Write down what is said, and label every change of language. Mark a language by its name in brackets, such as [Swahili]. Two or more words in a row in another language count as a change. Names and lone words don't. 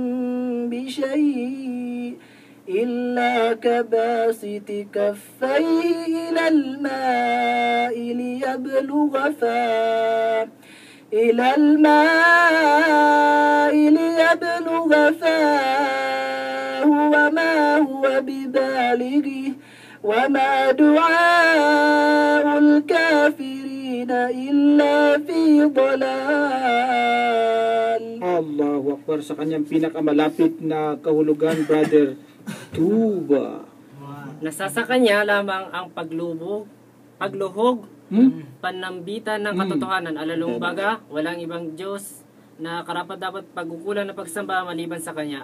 [Arabic] بشيء إلا كباسط كفيه إلى الماء ليبلغ فاه وما هو ببالغه وما دعاء الكافرين إلا في ضلال. الله أكبر, [Filipino] sa kanyang pinakamalapit na kahulugan, Brother Tuba. Nasa sa kanya lamang ang pagluhog, panambitan ng katotohanan, alalumbaga, walang ibang Diyos na karapat dapat pagkukulan na pagsamba maliban sa kanya.